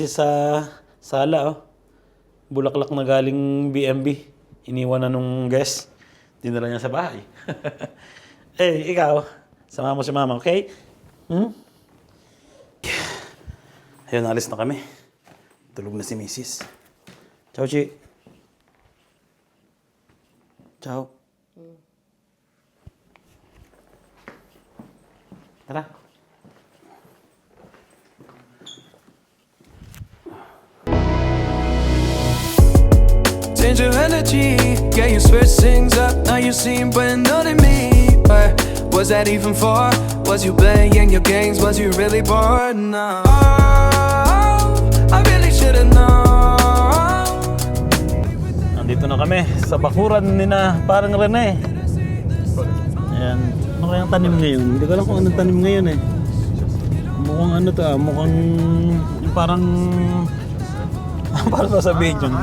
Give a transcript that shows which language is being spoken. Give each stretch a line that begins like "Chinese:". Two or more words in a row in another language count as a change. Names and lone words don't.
Filipino: sa sala, oh. Bulaklak na galing BMB. Iniwan na nung guest. Dinala niya sa bahay. Eh, ikaw, sama mo si mama, okay? Ayun, alis na kami. Tulog na si Mrs. Ciao, Chi. Ciao. Tara.
English: Change your energy, yeah, you switch things up. Now you seem brand new to me. But was that even for? Was you playing your games? Was you really bored? No. I really should've known.
Filipino: Nandito na kami sa bakuran ni na parang Rene. Ayan. Ano kayang tanim ngayon? Hindi ko alam kung anong tanim ngayon eh. Mukhang mukhang yung parang parang sasabihin yun.